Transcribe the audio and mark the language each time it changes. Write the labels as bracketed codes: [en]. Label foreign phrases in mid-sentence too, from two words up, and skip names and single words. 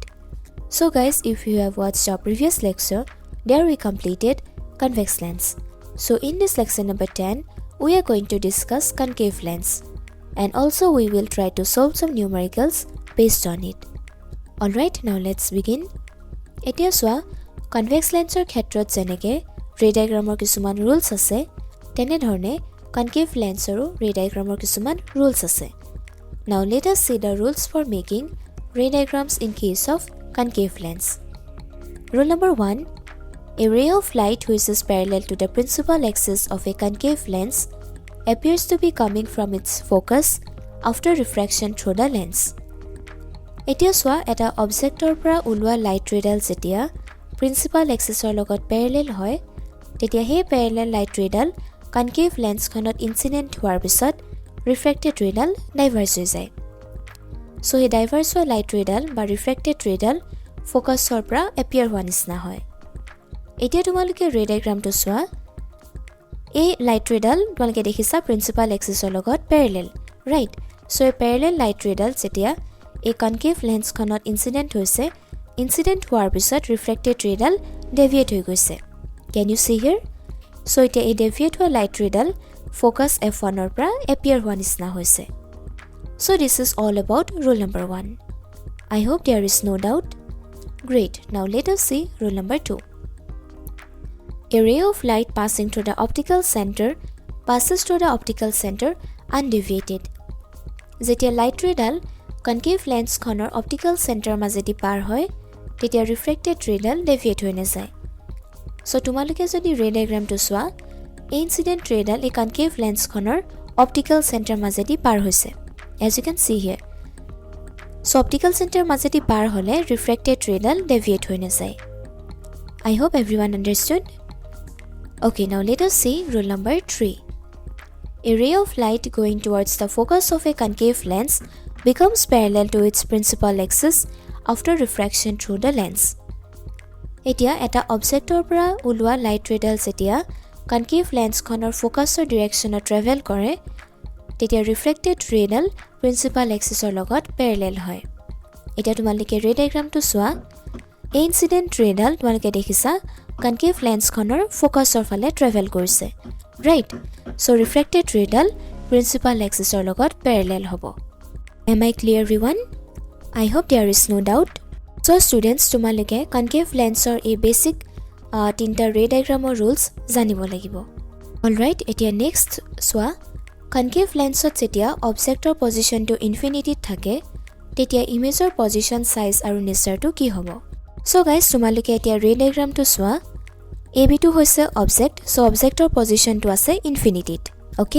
[en] So guys, if you have watched our previous lecture, there we completed convex lens. So in this lesson number 10, we are going to discuss concave lens. And also we will try to solve some numericals based on it. Alright, now let's begin. [as] এতিয়া সোয়া convex lensৰ ক্ষেত্ৰত যেনেকে [en] ray diagram [as] কিছুমান rules আছে তেনে ধৰণে concave lensৰো [en] ray diagram [as] কিছুমান rules আছে. [en] Now let us see the rules for making ray diagrams in case of concave lens. Rule number 1. A ray of light which is parallel to the principal axis of a concave lens appears to be coming from its focus after refraction through the lens. [as] এতিয়া সোয়া এটা অবজেক্টৰ পৰা ওলোৱা [en] light ray [as] যেতিয়া [en] principal axis [as] লগত প্যাৰেলেল হয় তেতিয়া হে প্যাৰেলেল [en] light ray concave lens [as] ইনসিডেন্ট হোৱাৰ পিছত [en] refracted ray diverge [as] হৈ যায় সো হে ডাইভাৰ্জ হোৱা [en] light ray or refracted ray [as] ফোকাছৰ পৰা এপিয়াৰ হোৱা নিচিনা হয় এতিয়া তোমালোকে [en] ray diagram [as] সোৱা এই [en] light ray [as] তোমালোকে দেখিছা [en] principal axis [as] লগত [en] parallel right so [as] এই [en] parallel light ray [as] যেতিয়া এই [en] concave lens [as] ইনসিডেন্ট হৈছে ইনসিডেন্ট হোৱাৰ পিছত [en] refracted ray deviate [as] হৈ গৈছে [en] can you see here so [as] এটা এই ডেভিয়েট হোৱা [en] light ray focus [as] f1 ৰ পৰা এপিয়াৰ হোৱা নিচিনা হৈছে [en] so this is all about rule number 1 I hope there is no doubt great now let us see rule number 2 a ray of light passing through the optical center passes through the optical center undeviated [as] যেতিয়া [en] light ray concave lens [as] খনৰ [en] optical center [as] মাজেদি পাৰ হয় তেতিয়া [en] refracted ray deviate [as] হৈ নাযায় সো তোমালোকে যদি [en] ray diagram [as] সোৱা [en] incident ray [as] এই [en] concave lens [as] খনৰ [en] optical center [as] মাজেদি পাৰ হৈছে [en] as you can see here so optical center [as] মাজেদি পাৰ হলে [en] refracted ray deviate [as] হৈ নাযায় [en] I hope everyone understood okay now let us see rule number 3 a ray of light going towards the focus of a concave lens becomes parallel to its principal axis after refraction through the lens. [as] এতিয়া এটা অবজেক্টৰ পৰা ওলোৱা [en] light ray [as] যেতিয়া [en] concave lens focus direction travel [as] কৰে তেতিয়া [en] refracted ray principal axis [as] লগত প্যাৰেলেল হয় এতিয়া তোমালোকে [en] ray diagram [as] সোৱা এই [en] incident ray [as] তোমালোকে দেখিছা [en] concave lens focus [as] ফালে ট্ৰেভেল কৰিছে [en] right so refracted ray principal axis [as] লগত প্যাৰেলেল হ'ব [en] Am I clear everyone? I hope there is no doubt. So students, [as] তোমালোকে [en] concave lensৰ [as] এই [en] basic [as] তিনটা [en] ray diagramৰ rules [as] জানিব লাগিব। [en] Alright, [as] এতিয়া [en] next [as] সোৱা [en] concave lensত [as] যেতিয়া অবজেক্টৰ পজিশনটো ইনফিনিটিত থাকে তেতিয়া [en] image position size [as] আৰু নেচাৰটো কি হ'ব? [en] So guys, [as] তোমালোকে এতিয়া [en] ray diagramটো [as] সোৱা AB2 হৈছে অবজেক্ট, so অবজেক্টৰ পজিশনটো আছে ইনফিনিটিত। Okay?